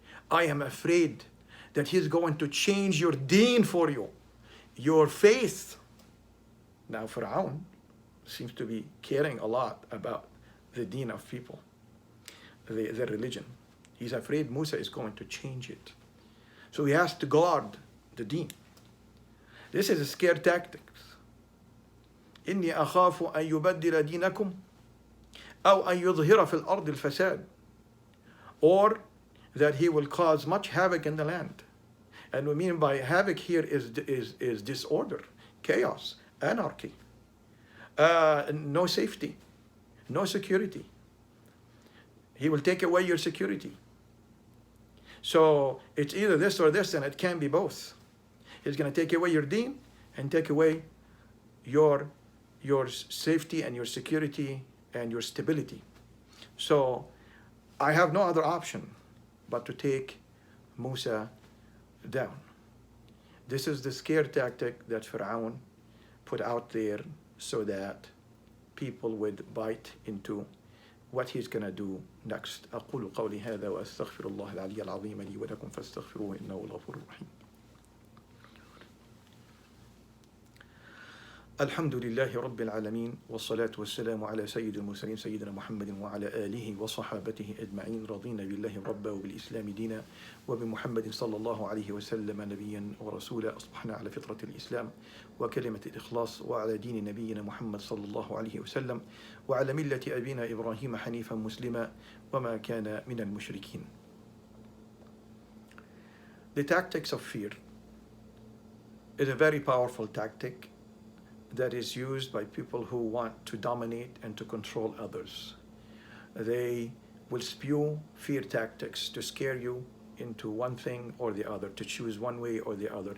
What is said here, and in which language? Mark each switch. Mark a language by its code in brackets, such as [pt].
[en] I am afraid that he's going to change your deen for you, your faith. Now Fir'aun seems to be caring a lot about the deen of people, their religion. He's afraid Musa is going to change it. So he has to guard the deen. This is a scare tactics. [ar] إني أخاف أن يبدل دينكم أو أن يظهر في الأرض الفساد, [en] or that he will cause much havoc in the land. And we mean by havoc here is disorder, chaos, anarchy, no safety, no security. He will take away your security. So it's either this or this, and it can be both. He's going to take away your deen and take away your safety and your security and your stability. So I have no other option but to take Musa down. This is the scare tactic that Fir'aun put out there so that people would bite into what he's going to do next. [ar] أقول قولي هذا وأستغفر الله العلي العظيم لي ولكم فاستغفروه إنه الغفور الرحيم. الحمد لله رب العالمين والصلاة والسلام على سيد المرسلين سيدنا محمد وعلى آله وصحابته أجمعين. رضينا بالله ربا وبالإسلام دينا وبمحمد صلى الله عليه وسلم نبيا ورسولا. أصبحنا على فطرة الإسلام وكلمة الإخلاص وعلى دين نبينا محمد صلى الله عليه وسلم وعلى ملة أبينا إبراهيم حنيفا مسلما وما كان من المشركين. [en] The tactics of fear is a very powerful tactic that is used by people who want to dominate and to control others. They will spew fear tactics to scare you into one thing or the other, to choose one way or the other.